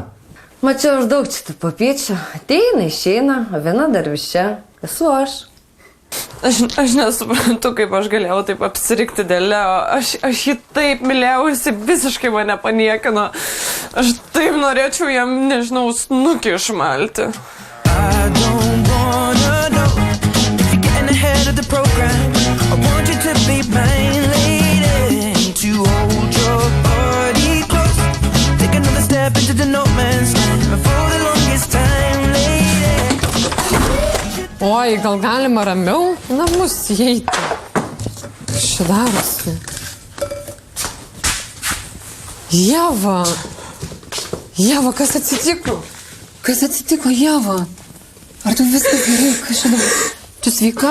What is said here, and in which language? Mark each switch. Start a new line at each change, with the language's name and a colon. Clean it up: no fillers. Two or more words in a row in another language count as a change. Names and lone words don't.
Lithuanian: Mačiau aš daug čia tų papyčių. Ateina, išeina, o viena dar vis čia. Esu aš. Aš nesuprantu, kaip aš galėjau taip apsirikti dėl Leo. Aš jį taip mylėjau, jis visiškai mane paniekino. Aš taip norėčiau jam, nežinau, snukį išmalti.
English: Ahead of the program, I want you to be mine, lady. To hold your body close, take another step into the no man's land for the longest time, lady.
Lithuanian: Oi, gal galima ramiau namus įeiti? Kas čia darosi? Ieva! Ieva, kas atsitiko? Kas atsitiko, Ieva? Ar tu viskas gerai? Kas čia dabar? Tu sveika?